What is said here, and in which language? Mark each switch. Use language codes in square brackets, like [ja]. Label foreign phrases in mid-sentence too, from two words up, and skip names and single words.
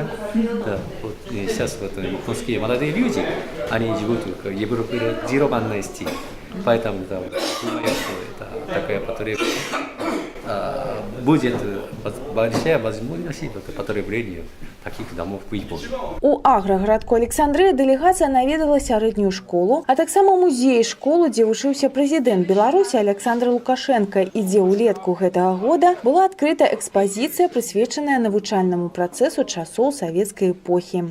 [ru] Да, вот сейчас вот японские молодые люди, они живут в европеизированный стиль, поэтому да, думаю, что это такая потребность. Будет большая возможность потребления таких домов в Японии. [be] У аграгарадку Александрыя дэлегацыя наведала сярэднюю школу, а таксама музей школу, дзе вучыўся прэзідэнт Беларусі Александр Лукашенко, і дзе ўлетку гэтага года была адкрыта экспазіцыя, прысвечаная навучальнаму працэсу часоў савецкай эпохі.